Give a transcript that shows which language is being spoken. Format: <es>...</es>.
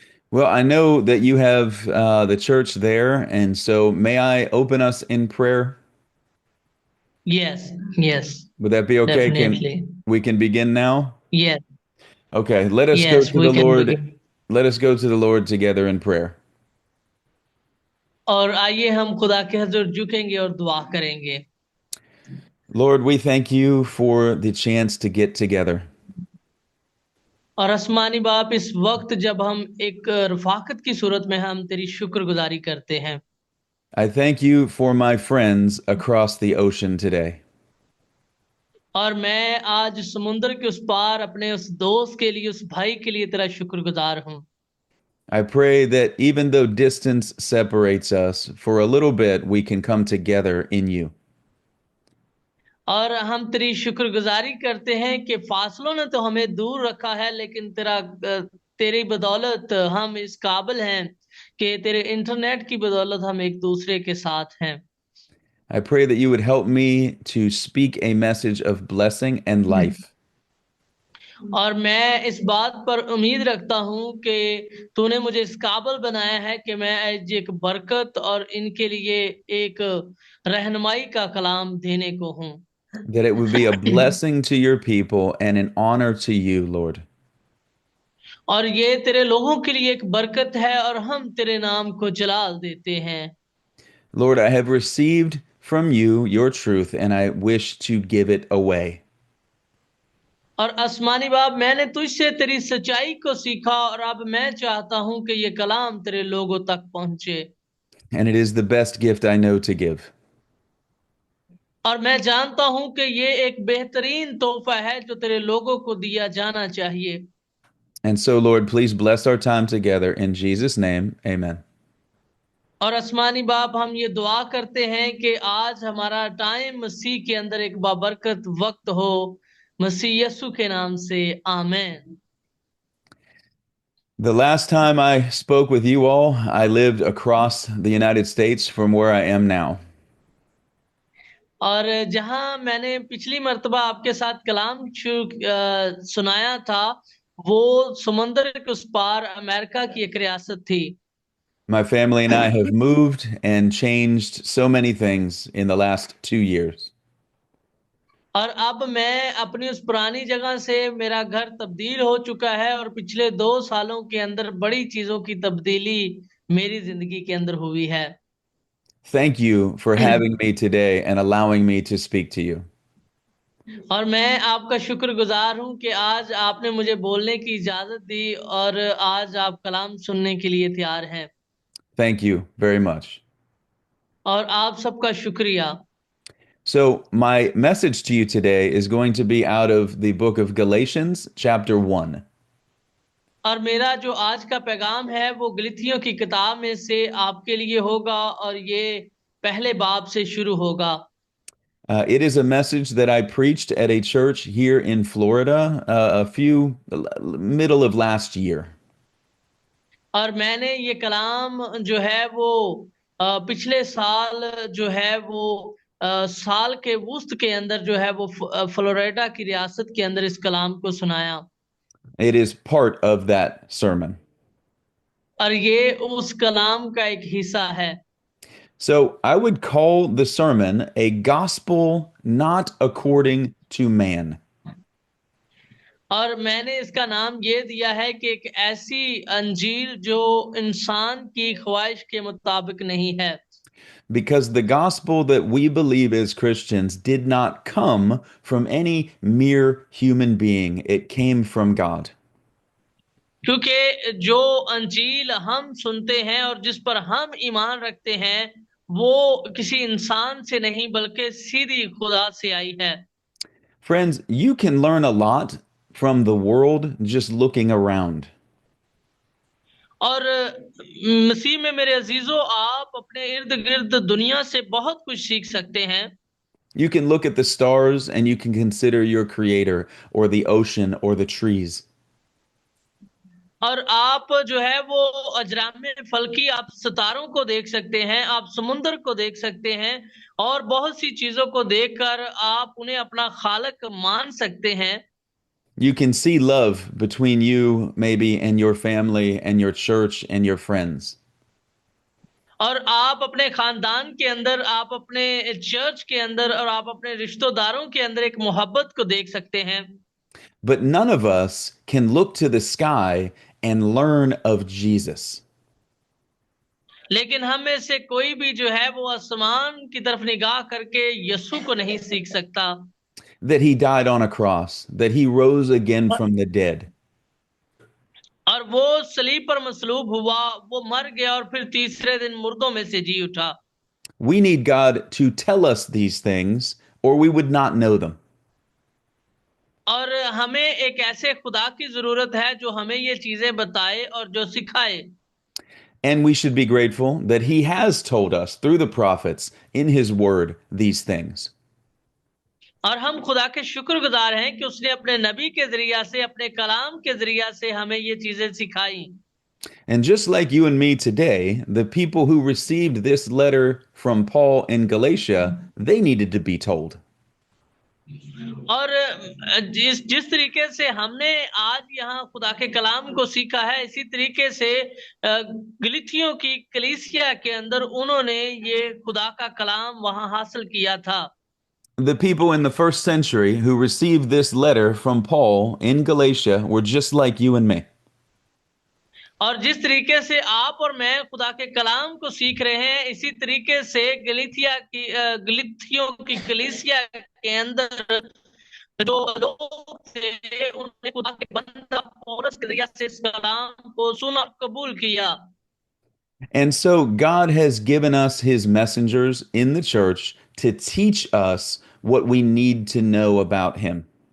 <en>Well, I know that you have the church there, and so may I open us in prayer? Yes, yes, Would that be okay? Can definitely. we can begin now? Yes, Okay, let us go yes, to we the can Lord. begin. Let us go to the Lord together in prayer.</en> <hi>और आइए हम खुदा के हजूर झुकेंगे और दुआ करेंगे।</hi> <en>Lord, we thank you for the chance to get together.</en> <hi>और आसमानी बाप, इस वक्त जब हम एक रफाकत की सूरत में हम तेरी शुक्रगुजारी करते हैं।</hi> <en>I thank you for my friends across the ocean today.</en> <hi>और मैं आज समुद्र के उस पार अपने उस दोस्त के लिए, उस भाई के लिए तेरा शुक्रगुजार हूँ।</hi> <en>I pray that even though distance separates us, for a little bit we can come together in you.</en> <hi>और हम तेरी शुक्रगुजारी करते हैं कि फासलों ने तो हमें दूर रखा है, लेकिन तेरी बदौलत हम इस काबिल हैं कि तेरे इंटरनेट की बदौलत हम एक दूसरे के साथ हैं।</hi> <en>I pray that you would help me to speak a message of blessing and life.</en> <hi>और मैं इस बात पर उम्मीद रखता हूँ कि तूने मुझे इस काबिल बनाया है कि मैं आज एक बरकत और इनके लिए एक रहनुमाई का कलाम देने को हूँ।</hi> <en>That it would be a blessing to your people and an honor to you, Lord.</en> <hi>और ये तेरे लोगों के लिए एक बरकत है और हम तेरे नाम को जलाल देते हैं।</hi> <en>Lord, I have received from you your truth and I wish to give it away.</en> <hi>और आसमानी बाप, मैंने तुझसे तेरी सच्चाई को सीखा और अब मैं चाहता हूं कि ये कलाम तेरे लोगों तक पहुंचे।</hi> <en>And it is the best gift I know to give.</en> <hi>और मैं जानता हूं कि ये एक बेहतरीन तोहफा है जो तेरे लोगों को दिया जाना चाहिए।</hi> <en>And so, Lord, please bless our time together. In Jesus' name, amen.</en> <hi>और आसमानी बाप, हम ये दुआ करते हैं कि आज हमारा टाइम मसीह के अंदर एक बाबरकत वक्त हो, मसीह यीशु के नाम से, आमीन।</hi> <en>The last time I spoke with you all, I lived across the United States from where I am now.</en> <hi>और जहां मैंने पिछली मर्तबा आपके साथ कलाम सुनाया था, वो समुंदर के उस पार अमेरिका की एक रियासत थी।</hi> <en>My family and I have moved and changed so many things in the last 2 years.</en> <hi>और अब मैं अपनी उस पुरानी जगह से, मेरा घर तब्दील हो चुका है और पिछले 2 सालों के अंदर बड़ी चीजों की तब्दीली मेरी जिंदगी के अंदर हुई है।</hi> <en>Thank you for having me today and allowing me to speak to you.</en> <hi>और मैं आपका शुक्रगुजार हूं कि आज आपने मुझे बोलने की इजाजत दी और आज आप कलाम सुनने के लिए तैयार हैं।</hi> <en>Thank you very much.</en> <hi>और आप सबका शुक्रिया।</hi> <en>So, my message to you today is going to be out of the book of Galatians, chapter 1.</en> <hi>और मेरा जो आज का पैगाम है वो गलतियों की किताब में से आपके लिए होगा और ये पहले बाब से शुरू होगा।</hi> <en>It is a message that I preached at a church here in Florida a few middle of last year.</en> <hi>और मैंने ये कलाम जो है वो पिछले साल जो है वो साल के वस्त के अंदर जो है वो फ्लोरिडा की रियासत के अंदर इस कलाम को सुनाया।</hi> <en>It is part of that sermon.</en> <hi>और ये उस कलाम का एक हिस्सा है।</hi> <en>So I would call the sermon a gospel not according to man.</en> <hi>और मैंने इसका नाम ये दिया है कि एक ऐसी अंजील जो इंसान की ख्वाहिश के मुताबिक नहीं है।</hi> <en>Because the gospel that we believe as Christians did not come from any mere human being, it came from God.</en> <hi>क्योंकि जो अंजील हम सुनते हैं और जिस पर हम ईमान रखते हैं वो किसी इंसान से नहीं बल्कि सीधी खुदा से आई है।</hi> <en>Friends, you can learn a lot from the world just looking around.</en> <hi>और मसीह में मेरे अजीजों आप अपने इर्द गिर्द दुनिया से बहुत कुछ सीख सकते हैं।</hi> <en>You can look at the stars and you can consider your creator or the ocean or the trees.</en> <hi>और आप जो है वो अजराम फल्की आप सितारों को देख सकते हैं, आप समुंदर को देख सकते हैं और बहुत सी चीजों को देखकर आप उन्हें अपना खालक मान सकते हैं।</hi> <en>You can see love between you, maybe, and your family, and your church, and your friends.</en> <hi>और आप अपने खानदान के अंदर, आप अपने चर्च के अंदर और आप अपने रिश्तेदारों के अंदर एक मोहब्बत को देख सकते हैं।</hi> <en>But none of us can look to the sky and learn of Jesus.</en> <hi>लेकिन हम में से कोई भी जो है वो आसमान की तरफ निगाह करके यीशु को नहीं सीख सकता।</hi> <en>That he died on a cross, that he rose again from the dead.</en> <hi>और वो सलीब पर मसलूब हुआ, वो मर गया और फिर तीसरे दिन मुर्दों में से जी उठा।</hi> <en>We need God to tell us these things, or we would not know them.</en> <hi>और हमें एक ऐसे खुदा की जरूरत है जो हमें ये चीजें बताए और जो सिखाए।</hi> <en>And we should be grateful that he has told us through the prophets in his word these things.</en> <hi>और हम खुदा के शुक्रगुजार हैं कि उसने अपने नबी के जरिया से, अपने कलाम के जरिया से हमें ये चीजें सिखाई।</hi> <en>And just like you and me today, the people who received this letter from Paul in Galatia, they needed to be told.</en> <hi>और जिस तरीके से हमने आज यहाँ खुदा के कलाम को सीखा है, इसी तरीके से गलीथियों की कलीसिया के अंदर उन्होंने ये खुदा का कलाम वहां हासिल किया था।</hi> <en>The people in the first century who received this letter from Paul in Galatia were just like you and me.</en> <hi>और जिस तरीके से आप और मैं खुदा के कलाम को सीख रहे हैं, इसी तरीके से गलीथियों की कलीसिया के अंदर जो लोग थे उन्होंने खुदा के बंदा पौलुस के जरिए से इस कलाम को सुना और कबूल किया।</hi> <en>And so God has given us his messengers in the church to teach us what we need to know about him.</en>